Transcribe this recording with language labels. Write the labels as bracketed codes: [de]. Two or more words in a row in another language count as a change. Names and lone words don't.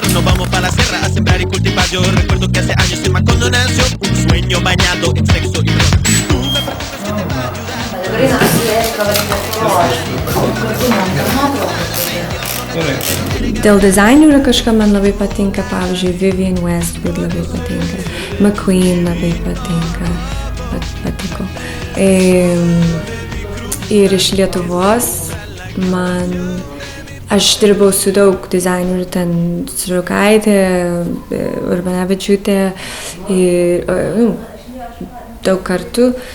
[es] Nos vamos para la sierra a sembrar y cultivar. Yo recuerdo que hace años en Macondo nació un sueño bañado en sexo y rock. Tú me preguntas qué te va a ayudar. [lt] Dėl dizainerių kažką man labai patinka, pavyzdžiui, Vivienne Westwood labai patinka, McQueen labai patinka, patiko. Ir iš Lietuvos aš dirbau su daug dizainerių, ten Srukaitė, Urbanavičiūtė ir daug kartų.